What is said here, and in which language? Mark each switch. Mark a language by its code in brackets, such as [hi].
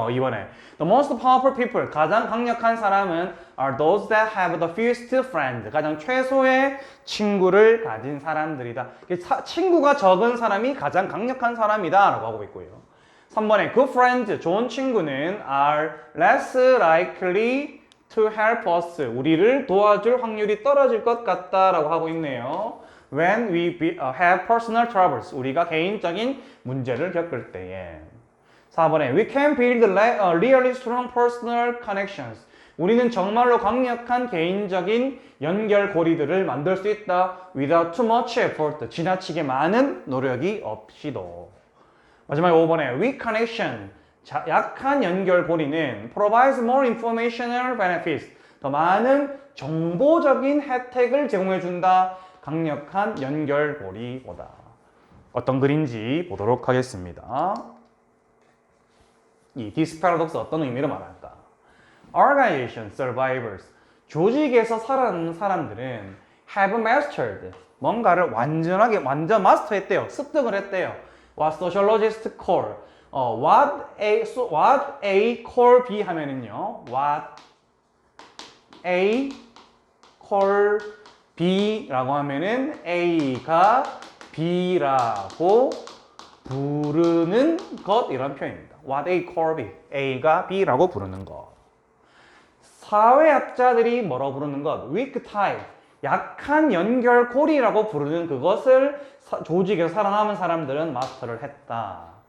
[ko] 2번에 [en] The most powerful people, [ko] 가장 강력한 사람은 [en] are those that have the fewest friends, [ko] 가장 최소의 친구를 가진 사람들이다. 친구가 적은 사람이 가장 강력한 사람이다 라고 하고 있고요. 3번에 [en] good friends, [ko] 좋은 친구는 [en] are less likely to help us, [ko] 우리를 도와줄 확률이 떨어질 것 같다 라고 하고 있네요. [en] When we have personal troubles, [ko] 우리가 개인적인 문제를 겪을 때에. 4번에 [en] We can build really strong personal connections. [ko] 우리는 정말로 강력한 개인적인 연결고리들을 만들 수 있다. [en] Without too much effort. [ko] 지나치게 많은 노력이 없이도. 마지막에 5번에 [en] Weak connection. [ko] 약한 연결고리는 [en] provides more informational benefits. [ko] 더 많은 정보적인 혜택을 제공해준다. 강력한 연결고리보다. 어떤 글인지 보도록 하겠습니다. 이 [en] this paradox [ko] 어떤 의미를 말할까? [en] Organization survivors, [ko] 조직에서 살아남는 사람들은 [en] have mastered, [ko] 뭔가를 완전 마스터했대요. 습득을 했대요. [en] What sociologists call, what A call B [ko] 하면은요, what A call B라고 하면은 A가 B라고 부르는 것, 이런 표현입니다. [en] What A call B, [ko] A가 B라고 부르는 것. 사회학자들이 뭐라고 부르는 것? [en] Weak tie, [ko] 약한 연결고리라고 부르는 그것을 조직에서 살아남은 사람들은 마스터를 했다.